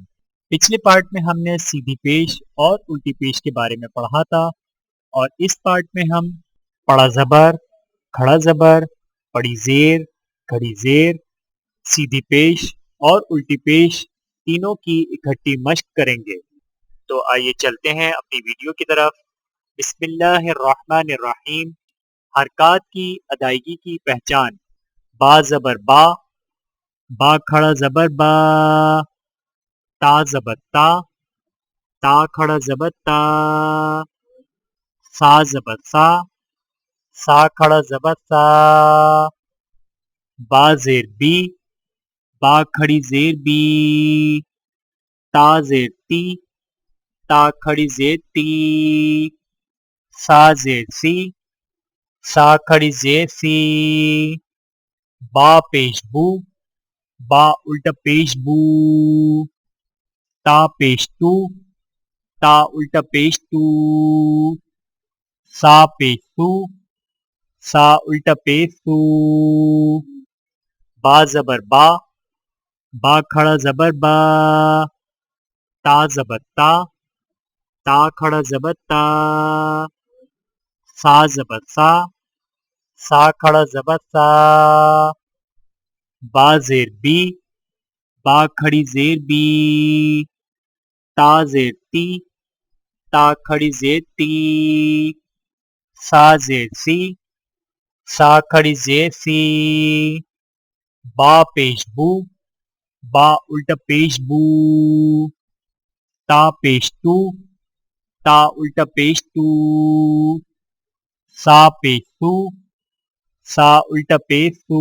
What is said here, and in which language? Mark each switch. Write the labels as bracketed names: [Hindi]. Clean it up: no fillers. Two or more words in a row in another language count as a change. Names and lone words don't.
[Urdu] پچھلے پارٹ میں ہم نے سیدھی پیش اور الٹی پیش کے بارے میں پڑھا تھا، اور اس پارٹ میں ہم بڑا زبر، کھڑا زبر، بڑی زیر، کھڑی زیر، سیدھی پیش اور الٹی پیش تینوں کی اکٹھی مشق کریں گے۔ تو آئیے چلتے ہیں اپنی ویڈیو کی طرف۔ [Arabic] بسم اللہ الرحمن الرحیم۔ [Urdu] حرکات کی ادائیگی کی پہچان۔ با زبر با، با کھڑا زبر با، تا زبر تا، تا کھڑا زبر تا، سا زبر سا، سا کھڑا زبر سا، با زیر بی، با کھڑی زیر بی، تا زیر تی، تا کھڑی زیر تی، سا زیر سی، سا کھڑی زیر سی، با پیش بو، با الٹا پیش بو، تا پیش تو، تا الٹا پیش تو، سا پیش سو، سا الٹا پیش سو، با زبر با، با کھڑا زبر با، تا زبر تا، تا کھڑا زبر تا، سا زبر سا، سا کھڑا زبر سا، با زیر بی، با کھڑی زیر بی، تا زیر تی، تا کھڑی زیر تی، سا زیر سی، سا کھڑی زیر سی، با پیش بو، با الٹا پیش بو، تا پیش تو، تا الٹا پیش تو، سا پیش سو، سا الٹا پیش سو۔